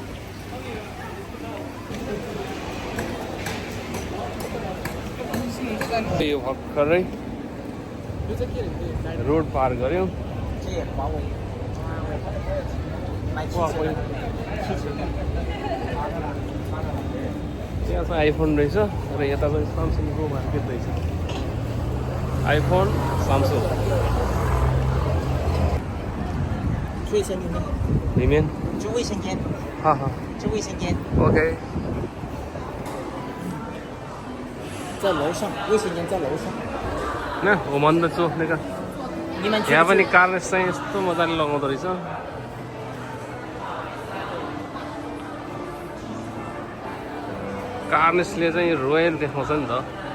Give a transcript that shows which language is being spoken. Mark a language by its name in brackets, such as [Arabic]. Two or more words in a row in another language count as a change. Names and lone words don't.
[Nepali] यो भर्खरै रोड पार गऱ्यौँ यहाँ चाहिँ आइफोन रहेछ र यता चाहिँ सामसङको मार्केट रहेछ आइफोन सामसङ [Chinese] 去卫生间，里面去卫生间，好好去卫生间， OK 在楼上，卫生间在楼上。那我们的做那个你们去 [Nepali] यहाँ पनि कार्नेस चाहिँ यस्तो मजाले लगाउँदो रहेछ कार्नेसले चाहिँ रोयल देखाउँछ नि त